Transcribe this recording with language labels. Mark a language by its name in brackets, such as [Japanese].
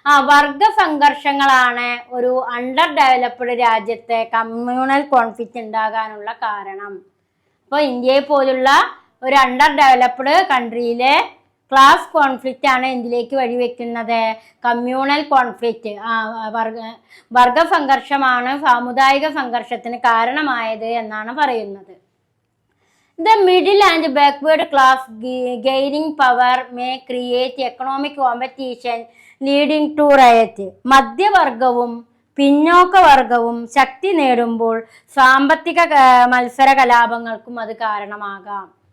[Malayalam] വർഗ സംഘർഷങ്ങളാണ് ഒരു under developed രാജ്യത്തെ കമ്മ്യൂണൽ കോൺഫ്ലിക്റ്റ് ഉണ്ടാകാനുള്ള കാരണം. അപ്പോൾ ഇന്ത്യയെ പോലുള്ള ഒരു അണ്ടർ ഡെവലപ്ഡ് കൺട്രിയിലെ ക്ലാസ് കോൺഫ്ലിക്റ്റ് ആണ് എന്തിലേക്ക് വഴിവെക്കുന്നത്? കമ്മ്യൂണൽ കോൺഫ്ലിക്റ്റ്, വർഗ സംഘർഷമാണ് സാമുദായിക സംഘർഷത്തിന് കാരണമായത് എന്നാണ് പറയുന്നത്. [English] The middle and backward class gaining power may create economic competition leading to riot. [Malayalam] മധ്യവർഗവും പിന്നോക്കവർഗവും ശക്തി നേടുമ്പോൾ സാമ്പത്തിക മത്സര കലാപങ്ങൾക്കും അത് കാരണമാകാം.